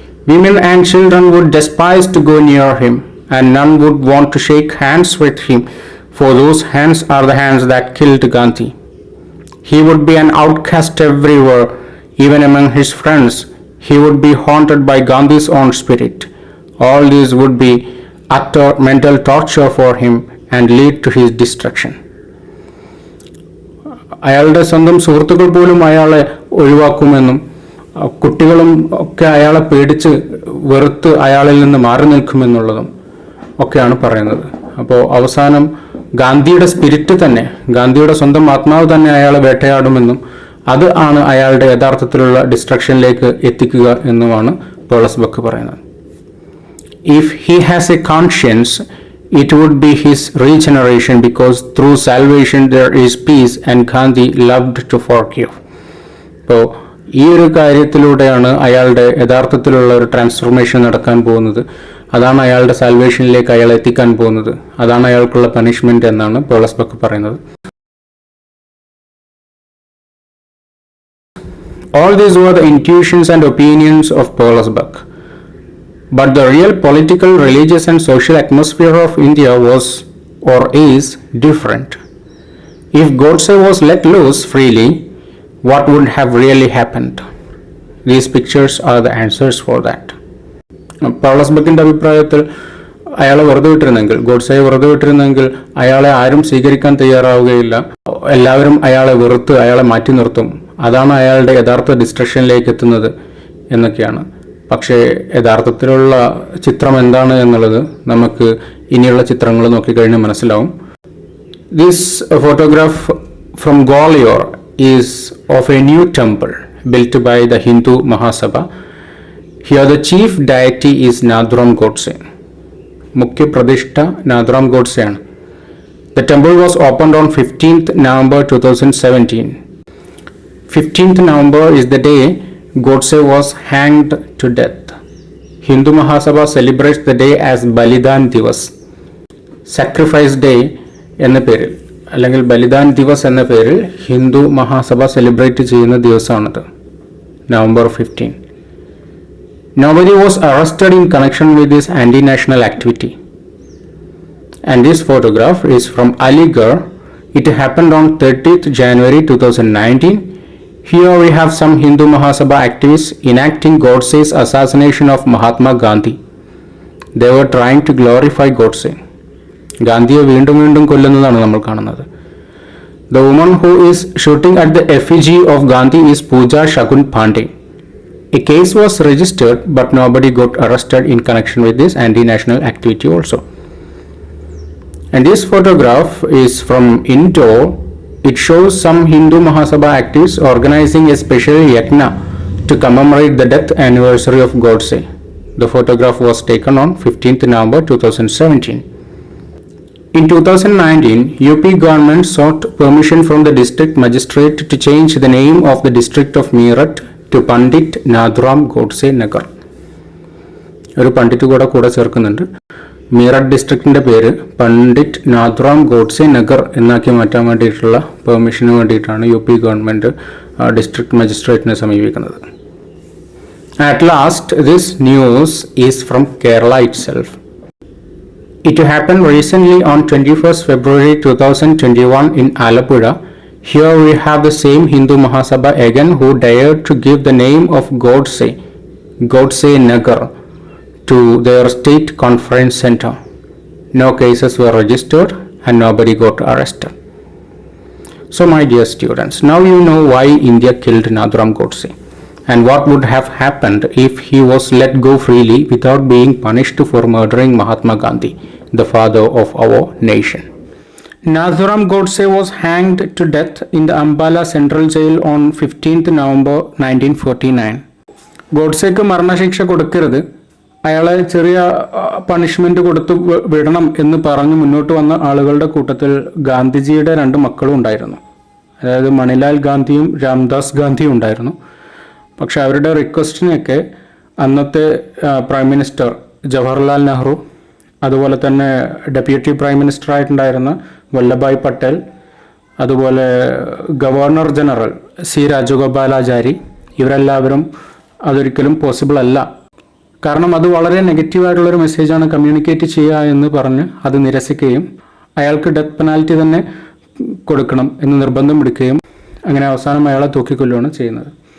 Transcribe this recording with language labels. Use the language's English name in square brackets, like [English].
[English] Women and children would despise to go near him, and none would want to shake hands with him, for those hands are the hands that killed Gandhi. He would be an outcast everywhere, even among his friends. He would be haunted by Gandhi's own spirit. All these would be utter mental torture for him and lead to his destruction. [Malayalam] അയാളുടെ സ്വന്തം സുഹൃത്തുക്കൾ പോലും അയാളെ ഒഴിവാക്കുമെന്നും കുട്ടികളും ഒക്കെ അയാളെ പേടിച്ച് വെറുത്ത് അയാളിൽ നിന്ന് മാറി നിൽക്കുമെന്നുള്ളതും ഒക്കെയാണ് പറയുന്നത്. അപ്പോൾ അവസാനം ഗാന്ധിയുടെ സ്പിരിറ്റ് തന്നെ, ഗാന്ധിയുടെ സ്വന്തം ആത്മാവ് തന്നെ അയാളെ വേട്ടയാടുമെന്നും അത് ആണ് അയാളുടെ യഥാർത്ഥത്തിലുള്ള ഡിസ്ട്രക്ഷനിലേക്ക് എത്തിക്കുക എന്നുമാണ് പേളസ് ബക്ക് പറയുന്നത്. [English] If he has a conscience it would be his regeneration because through salvation there is peace and Gandhi loved to forgive. [Malayalam] അപ്പോൾ ഈ ഒരു കാര്യത്തിലൂടെയാണ് അയാളുടെ യഥാർത്ഥത്തിലുള്ള ഒരു ട്രാൻസ്ഫോർമേഷൻ നടക്കാൻ പോകുന്നത്. അതാണ് അയാളുടെ സാൽവേഷനിലേക്ക് അയാൾ എത്തിക്കാൻ പോകുന്നത്. അതാണ് അയാൾക്കുള്ള പണിഷ്മെന്റ് എന്നാണ് പേളസ് ബക്ക് പറയുന്നത്. [English] All these were the intuitions and opinions of Pearl's book. But the real political, religious and social atmosphere of India was or is different. If Godse was let loose freely, what would have really happened? These pictures are the answers for that. [Malayalam] പൗളസ് ബക്കിൻ്റെ അഭിപ്രായത്തിൽ അയാളെ വെറുതെ വിട്ടിരുന്നെങ്കിൽ, ഗോഡ്സെയെ വെറുതെ വിട്ടിരുന്നെങ്കിൽ അയാളെ ആരും സ്വീകരിക്കാൻ തയ്യാറാവുകയില്ല. എല്ലാവരും അയാളെ വെറുത്ത് അയാളെ മാറ്റി നിർത്തും. അതാണ് അയാളുടെ യഥാർത്ഥ ഡിസ്ട്രക്ഷനിലേക്ക് എത്തുന്നത് എന്നൊക്കെയാണ്. പക്ഷേ യഥാർത്ഥത്തിലുള്ള ചിത്രം എന്താണ് എന്നുള്ളത് നമുക്ക് ഇനിയുള്ള ചിത്രങ്ങൾ നോക്കിക്കഴിഞ്ഞാൽ മനസ്സിലാവും. [English] This photograph from Gwalior is of a new temple built by the Hindu Mahasabha. Here the chief deity is Nathuram Godse. [Malayalam] മുഖ്യ പ്രതിഷ്ഠ Nathuram ഗോഡ്സെയാണ്. [English] The temple was opened on 15th November 2017. 15th November is the day Godse was hanged to death. Hindu Mahasabha celebrates the day as Balidan Divas, sacrifice day [Malayalam] എന്ന പേരിൽ, അല്ലെങ്കിൽ ബലിദാൻ ദിവസ് എന്ന പേരിൽ Hindu Mahasabha celebrate ചെയ്യുന്ന ദിവസമാണത്, November 15. [English] Nobody was arrested in connection with this anti-national activity. And this photograph is from Aligarh. It happened on 30th January 2019. Here we have some Hindu Mahasabha activists enacting Godse's assassination of Mahatma Gandhi. They were trying to glorify Godse. [Malayalam] ഗാന്ധിയെ വീണ്ടും വീണ്ടും കൊല്ലുന്നതാണ് നമ്മൾ കാണുന്നത്. [English] The woman who is shooting at the effigy of Gandhi is Pooja Shagun Pandey. A case was registered but nobody got arrested in connection with this anti-national activity also. And this photograph is from Indore. It shows some Hindu Mahasabha activists organizing a special yajna to commemorate the death anniversary of Godse. The photograph was taken on 15th November 2017. In 2019, UP government sought permission from the district magistrate to change the name of the district of Meerut to Pandit Nathuram Godse Nagar. [Malayalam] ഒരു പണ്ഡിറ്റ് കൂടെ ചേർക്കുന്നുണ്ട്. മീററ്റ് ഡിസ്ട്രിക്റ്റിൻ്റെ പേര് പണ്ഡിറ്റ് നാഥുറാം ഗോഡ്സെ നഗർ എന്നാക്കി മാറ്റാൻ വേണ്ടിയിട്ടുള്ള പെർമിഷന് വേണ്ടിയിട്ടാണ് UP government district മജിസ്ട്രേറ്റിനെ സമീപിക്കുന്നത്. [English] At last, this news is from Kerala itself. It happened recently on 21st February 2021 in Alappuzha. Here we have the same Hindu Mahasabha again who dared to give the name of Godse Nagar, to their state conference center. No cases were registered and nobody got arrested. So my dear students, now you know why India killed Nathuram Godse and what would have happened if he was let go freely without being punished for murdering Mahatma Gandhi, the father of our nation. Nathuram Godse was hanged to death in the Ambala Central Jail on 15th November 1949. [Malayalam] ഗോഡ്സെക്ക് മരണശിക്ഷ കൊടുക്കരുത്, അയാളെ ചെറിയ punishment കൊടുത്ത് വിടണം എന്ന് പറഞ്ഞ് മുന്നോട്ട് വന്ന ആളുകളുടെ കൂട്ടത്തിൽ ഗാന്ധിജിയുടെ 2 മക്കളും ഉണ്ടായിരുന്നു. അതായത് മണിലാൽ ഗാന്ധിയും രാംദാസ് ഗാന്ധിയും ഉണ്ടായിരുന്നു. പക്ഷെ അവരുടെ റിക്വസ്റ്റിനൊക്കെ അന്നത്തെ പ്രൈം മിനിസ്റ്റർ ജവഹർലാൽ നെഹ്റു, അതുപോലെ തന്നെ deputy prime minister ആയിട്ടുണ്ടായിരുന്ന Vallabhbhai Patel, അതുപോലെ ഗവർണർ ജനറൽ സി രാജഗോപാലാചാരി, ഇവരെല്ലാവരും അതൊരിക്കലും പോസിബിൾ അല്ല, കാരണം അത് വളരെ നെഗറ്റീവായിട്ടുള്ളൊരു മെസ്സേജാണ് കമ്മ്യൂണിക്കേറ്റ് ചെയ്യുക എന്ന് പറഞ്ഞ് അത് നിരസിക്കുകയും അയാൾക്ക് ഡെത്ത് പെനാൽറ്റി തന്നെ കൊടുക്കണം എന്ന് നിർബന്ധം പിടിക്കുകയും അങ്ങനെ അവസാനം അയാളെ തൂക്കിക്കൊല്ലുകയാണ് ചെയ്യുന്നത്.